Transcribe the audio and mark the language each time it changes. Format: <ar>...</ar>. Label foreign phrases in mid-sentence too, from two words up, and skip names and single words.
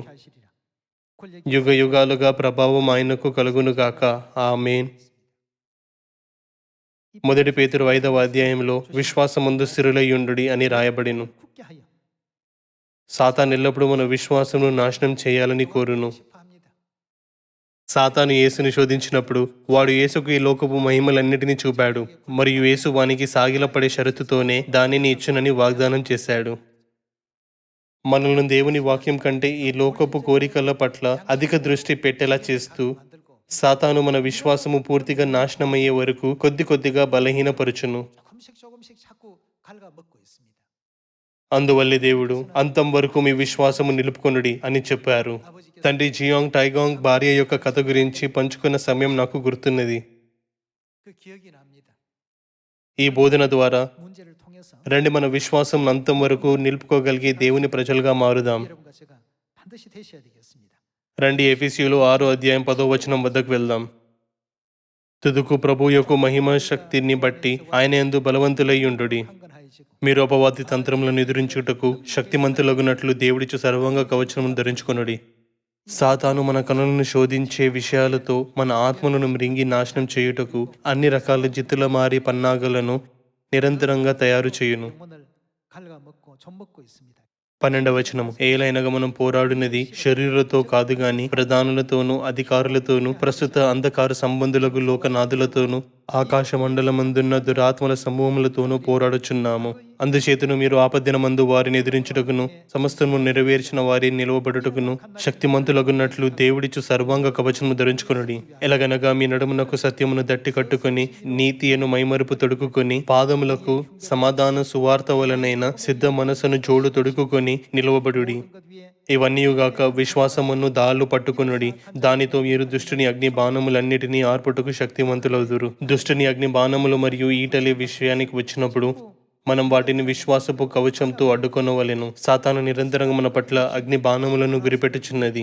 <ko>하시리라. 권력이</ko> <te>యుగ యుగాలుగా ప్రభావం ఆయనకు కలుగునుగాక. ఆమేన్. 1 పేతురు 5వ అధ్యాయంలో విశ్వాసమందు స్థిరులయ్యుండుడి అని రాయబడిను.</te> <ko>굳게 하여</ko> <te>సాతాను ఎల్లప్పుడూ మన విశ్వాసమును నాశనం చేయాలని కోరును.</te> <ko>싶어합니다.</ko> <te>సాతాను యేసుని శోధించినప్పుడు వాడు యేసుకు ఈ లోకపు మహిమలన్నిటినీ చూపాడు మరియు యేసు వానికి సాగిలపడే షరతుతోనే దానిని ఇచ్చునని వాగ్దానం చేశాడు. మనల్ని దేవుని వాక్యం కంటే ఈ లోకపు కోరికల పట్ల అధిక దృష్టి పెట్టేలా చేస్తూ</te> <ko>만들고</ko> <te>సాతాను మన విశ్వాసము పూర్తిగా నాశనమయ్యే వరకు కొద్ది కొద్దిగా బలహీనపరచును.</te> <ko>조금씩 자꾸 갉아먹고 있습니다.</ko> <te>అందువల్లే దేవుడు అంతం వరకు మీ విశ్వాసము నిలుపుకొనుడి అని చెప్పారు.</te> <ko>아버지께서</ko> <te>తండ్రి జియాంగ్ టైగాంగ్ భార్య యొక్క కథ గురించి పంచుకున్న సమయం నాకు గుర్తున్నది.</te> <ko>그 기억이 납니다.</ko> <te>ఈ బోధన ద్వారా</te> <ko>문제를 통해서</ko> <te>రండి మన విశ్వాసం అంతం వరకు నిలుపుకోగలిగే దేవుని ప్రజలుగా మారుదాం.</te> <ko>여러분과 제가 반드시 되셔야 되겠습니다.</ko> <te>రండి ఎఫెసీయులు 6:10 వద్దకు వెళ్దాం. తుదుకు ప్రభు యొక్క మహిమ శక్తిని బట్టి ఆయన యందు బలవంతులై ఉండుడి.</te> <ko>강건하여지고</ko> <te>మీరు అపవాది తంత్రములను ఎదురించుటకు శక్తిమంతులగునట్లు దేవుడిచ్చు సర్వాంగ కవచమును ధరించుకొనుడి. సాతాను మన కనులను శోధించే విషయాలతో మన ఆత్మలను మృంగి నాశనం చేయుటకు అన్ని రకాల జిత్తుల మారి పన్నాగలను నిరంతరంగా తయారు చేయును.</te> <ko>영혼을 갉아먹고 좀먹고 있습니다.</ko> <te>12వ వచనము, ఏలైనగా మనం పోరాడినది శరీరులతో కాదు గాని ప్రధానులతోనూ అధికారులతోనూ ప్రస్తుత అంధకార సంబంధులకు లోకనాథులతోనూ ఆకాశ మండలమందున్న దురాత్మల సమూహములతోనూ పోరాడుచున్నాము. అందుచేతను మీరు ఆపద్దినమందు వారిని ఎదిరించుటకును సమస్తము నెరవేర్చిన వారి నిలవబడుటకును శక్తిమంతులగున్నట్లు దేవుడిచ్చు సర్వాంగ కవచము ధరించుకొనుడి. ఎలాగనగా మీ నడుమునకు సత్యమును దట్టి కట్టుకొని నీతియను మైమరుపు తొడుకుకొని పాదములకు సమాధాన సువార్త వలనైన సిద్ధ మనసును జోడు తొడుకుకొని నిలవబడుడి.</te> <ko>것 위에</ko> <te>ఇవన్నీయుగాక విశ్వాసమును దాళ్ళు పట్టుకొనుడి. దానితో మీరు దుష్టుని అగ్ని బాణములన్నిటినీ ఆర్పుటకు శక్తివంతులవుదురు. దుష్టుని అగ్ని బాణములు మరియు ఈటలే విషయానికి వచ్చినప్పుడు మనం వాటిని విశ్వాసపు కవచంతో అడ్డుకొనవలెను. సాతాను నిరంతరంగా మన పట్ల అగ్ని బాణములను గురిపెట్టుచున్నది.</te>